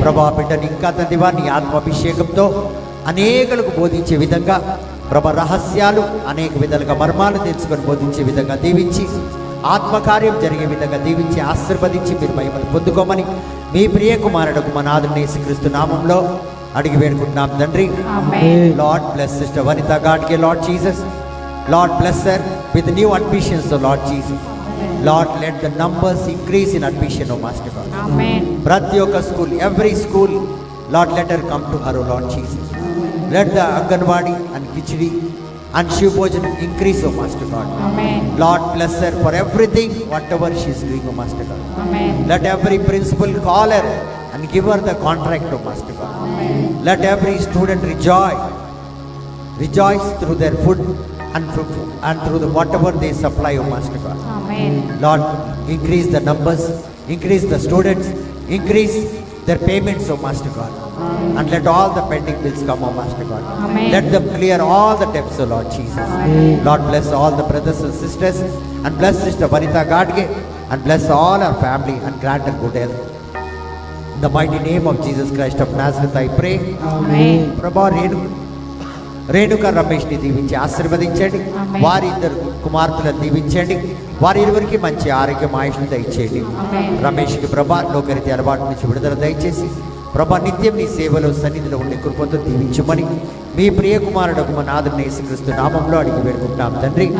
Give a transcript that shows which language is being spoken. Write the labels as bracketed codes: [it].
[te] ప్రభా బిడ్డని ఇంకా తండ్రివా నీ ఆత్మాభిషేకంతో అనేకులకు బోధించే విధంగా ప్రభా రహస్యాలు అనేక విధాలుగా మర్మాలు తెలుసుకొని బోధించే విధంగా దీవించి ఆత్మకార్యం జరిగే విధంగా దీవించి ఆశీర్వదించి మీరు మహిమను పొందుకోమని మీ ప్రియ కుమారుడు మన ఆదరణ యేసుక్రీస్తు నామంలో అడిగి వేడుకుంటున్నాం తండ్రి. ఆమేన్. [en] Lord bless sister Vanitha గాడ్కే Lord Jesus, Lord bless her with new admissions o Lord Jesus. Lord, let the numbers increase in admission o Master God. [te] ఆమేన్. ప్రతి ఒక్క school, [en] every school, Lord, let her come to her o Lord Jesus. Let the Anganwadi and Kichdi and Shiv Bhojan increase o Master God. [te] Amen. [en] Lord, bless her for everything whatever she is doing o Master God. [te] Amen. [en] Let every principal call her and give her the contract o Master God. Let every student rejoice through their food and through the whatever they supply o Master God. [te] Amen. [en] Lord, increase the numbers, increase the students, increase their payments o Master God, and let all the pending bills come o Master God. Amen. Let them clear all the debts o Lord Jesus. Amen. Lord, bless all the brothers and sisters, and bless Sister Vanita Gadge, and bless all our family, and grant her good health. In the mighty name of Jesus Christ of Nazareth I pray. [te] ఆమేన్. ప్రభా రేణుక రమేష్ని దీవించి ఆశీర్వదించండి, ఆమేన్. వారి ఇద్దరు కుమార్తెలను దీవించండి, వారి ఇరువురికి మంచి ఆరోగ్యం ఆయుష్ను దయచేయండి. ఆమేన్. రమేష్కి ప్రభా లోకరీతి అలవాటు నుంచి విడుదల దయచేసి ప్రభా నిత్యం నీ సేవలో సన్నిధిలో ఉండే కృపతో దీవించమని మీ ప్రియ కుమారుడు మన ఆదరణ యేసుక్రీస్తు నామంలో అడిగి వేడుకుంటున్నాం తండ్రి.